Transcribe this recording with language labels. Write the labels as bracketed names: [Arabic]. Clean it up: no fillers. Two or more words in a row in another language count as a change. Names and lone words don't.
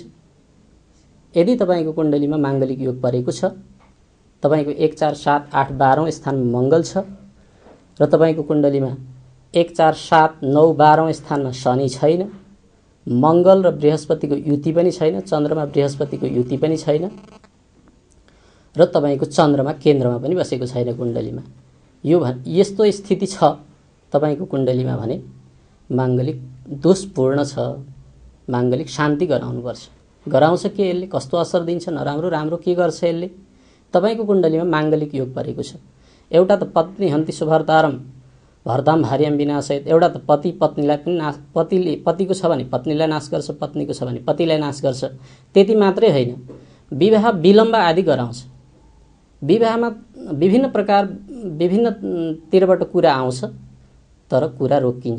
[Nepali] यदि तपाईको कुण्डलीमा मांगलिक योग परेको छ, तपाईको 1 4 7 8 12औं स्थानमा मंगल छ र तपाईको कुण्डलीमा 1 4 7 9 12औं स्थानमा शनि छैन, मंगल र बृहस्पतिको युति पनि छैन, चन्द्रमा बृहस्पतिको युति पनि छैन र तपाईको चन्द्रमा केन्द्रमा पनि बसेको छैन कुण्डलीमा, यो यस्तो स्थिति छ तपाईको कुण्डलीमा भने मांगलिक दोषपूर्ण छ। मांगलिक शान्ति गराउनुपर्छ। गराउँछ के यसले, कस्तो असर दिन्छ, नराम्रो राम्रो के गर्छ यसले? तपाईको कुण्डलीमा मांगलिक योग परेको छ। एउटा त [Sanskrit] पत्नी हन्ति सुभर्तारम भर्ताम भार्याम विनाशयत, [Nepali] एउटा त पति पत्नीलाई पनि पतिको छ भने पत्नीलाई नाश गर्छ, पत्नीको छ भने पतिलाई नाश गर्छ। त्यति मात्रै होइन, विवाह विलम्ब आदि गराउँछ। विवाहमा विभिन्न प्रकार विभिन्नतिरबाट कुरा आउँछ, तर कुरा रोकिन्छ।